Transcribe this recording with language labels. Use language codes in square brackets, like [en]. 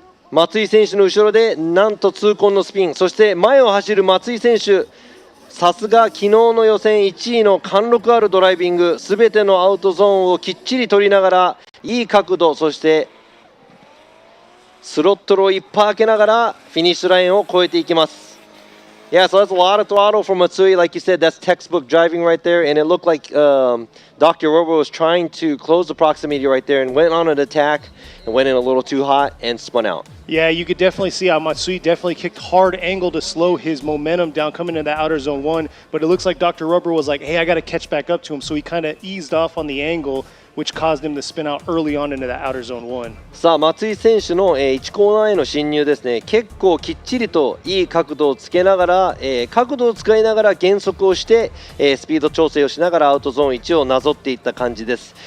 [ja] 松井選手の後ろでなんと痛恨のスピン、そして前を走る松井選手、さすが昨日の予選1位の貫禄あるドライビング、すべてのアウトゾーンをきっちり取りながらいい角度、そしてスロットルをいっぱい開けながらフィニッシュラインを越えていきます。 [en] Yeah, so that's a lot of throttle from Matsui. Like you said, that's textbook driving right there. And it looked like Dr. Rubber was trying to close the proximity right there and went on an attack and went in a little too hot and spun out. Yeah, you could definitely see how Matsui definitely kicked hard angle to slow his momentum down coming into that outer zone 1. But it looks like Dr. Rubber was like, hey, I got to catch back up to him. So he kind of eased off on the angle, which caused him to spin out early on into that outer zone 1. [ja] さあ松井選手の1コーナーへの進入ですね。結構きっちりといい角度をつけながら、角度を使いながら減速をして、スピード調整をしながらアウトゾーン1をなぞっていった感じです。